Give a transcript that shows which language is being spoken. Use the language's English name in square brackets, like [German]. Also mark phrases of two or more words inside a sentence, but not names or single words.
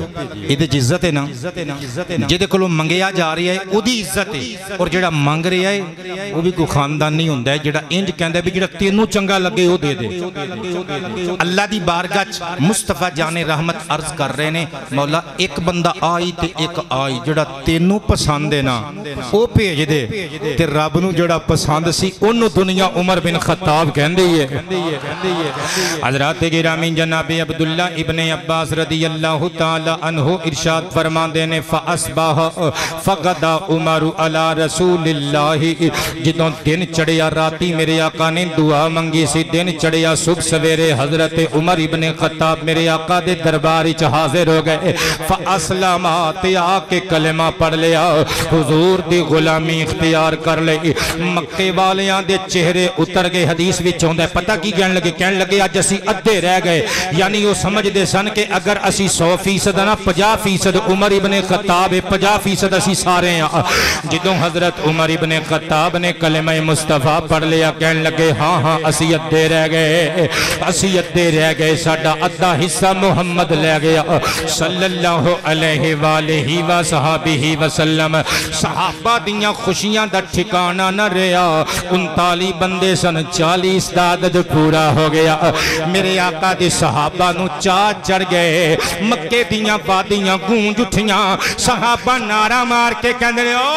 [Punjabi] ایہدے چ عزت ہے نا جیہدے کولوں منگیا جا رہا ہے اوہدی عزت ہے اور جیہڑا منگ رہا ہے وہ بھی کوئی خاندانی ہوندا ہے جیہڑا انج کہندا بھی جیہڑا تینوں چنگا لگے وہ دے دے. اللہ دی بارگاہ چ مصطفیٰ جانِ رحمت عرض کر رہے نے مولا ایک بندہ آئی تے ایک آئی جڑا تینوں پسند ہے نا وہ بھیج دے تے رب نو جڑا پسند سی انہوں دنیا عمر بن خطاب کہندی ہے حضرات گرامی جناب عبداللہ ابن عباس [Arabic] رضی اللہ تعالی عنہ [Punjabi] ارشاد فرماندے نے [Arabic] فَأَصْبَحَ فَغَدَا عُمَرُ عَلَى رسول اللہ [Punjabi] جدوں دن چڑھیا راتی میرے آقا نے دعا منگی سی دن چڑھیا صبح سویرے حضرت عمر ابن خطاب میرے آقا دے درباری چ حاضر ہو گئے فَأَسْلَمَا تے آ کے کلمہ پڑھ لیا حضور دی غلامی اختیار کر لئی مکے والیاں دے چہرے اتر گئے حدیث وچ ہوندا ہے پتہ کی کہن لگے اج اسی ادھے رہ گئے یعنی وہ سمجھ دے سن کہ اگر اسی 100% نا 50% عمر ابن خطاب 50% اسی سارے ہیں جدوں حضرت عمر ابن خطاب نے کلمہ مصطفیٰ پڑھ لیا کہن لگے ہاں اسی ادھے رہ گئے ساڈا ادھا حصہ محمد لے گیا [Arabic] صلی اللہ علیہ وآلہ وصحابہ وسلم [Punjabi] صحابہ دیاں خوشیاں دا ٹھکانہ نہ رہا 39 بندے سن 40 عدد پورا ہو گیا میرے آقا دے صحابہ نو چاہ چڑھ گئے مکے دیاں وادیاں گونج اٹھیاں صحابہ نعرہ مار کے کہندے